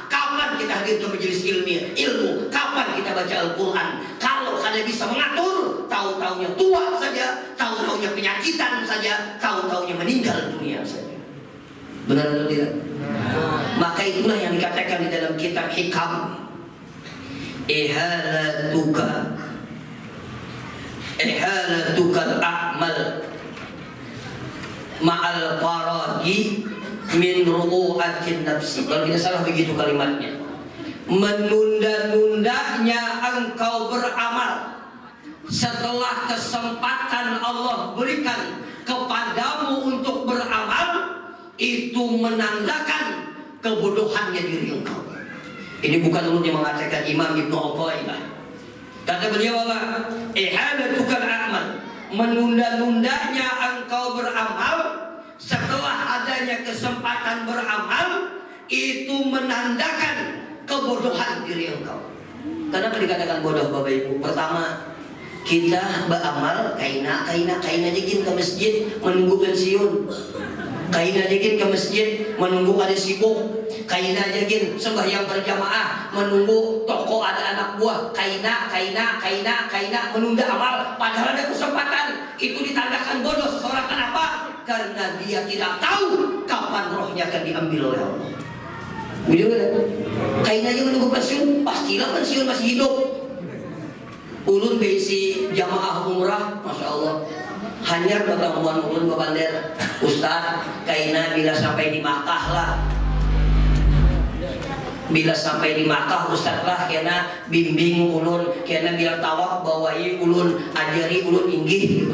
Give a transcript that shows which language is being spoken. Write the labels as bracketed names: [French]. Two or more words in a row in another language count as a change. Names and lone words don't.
[Indonesian] Kapan kita hadir ke majelis ilmu? Kapan kita baca Al-Quran? Kalau kalian bisa mengatur, tahu-taunya tua saja, tahu-taunya penyakitan saja, tahu-taunya meninggal dunia saja. Benar atau tidak? Maka itulah yang dikatakan di dalam kitab Hikam. [Arabic] Ihalatuka al-a'mal ma'al faragi min ru'atin nafsi. [Indonesian] Kalau tidak salah begitu kalimatnya. Menunda-nundanya engkau beramal setelah kesempatan Allah berikan kepadamu untuk beramal, itu menandakan kebodohannya diri engkau. Ini bukan mulutnya mengatakan Imam Ibnu Athaillah. Kata beliau apa? [Arabic] Ihadatukal a'mal, [Indonesian] menunda-nundanya engkau beramal setelah adanya kesempatan beramal, itu menandakan kebodohan diri engkau. Kenapa dikatakan bodoh Bapak Ibu? Pertama, kita beramal [Banjar] kaina jegin [Indonesian] ke masjid menunggu pensiun, [Banjar] kaina jegin [Indonesian] ke masjid menunggu ada sibuk, [Banjar] kaina jegin [Indonesian] sembahyang berjamaah menunggu toko ada anak buah, kaina menunda amal padahal ada kesempatan. Itu ditandakan bodoh seseorang. Kenapa? Karena dia tidak tahu kapan rohnya akan diambil oleh Allah. Begitu kan? Kaina aja menunggu pensiun, pastilah pensiun masih hidup. [Banjar] Ulun beisi jamaah umrah, [Arabic] masya Allah. [Banjar] Hanya pertemuan ulun babander, Ustaz, kaina bila sampai di Makkah lah. Bila sampai di Makkah Ustaz lah, kena bimbing ulun, kena bila tawaf bawai ulun, ajari ulun inggih.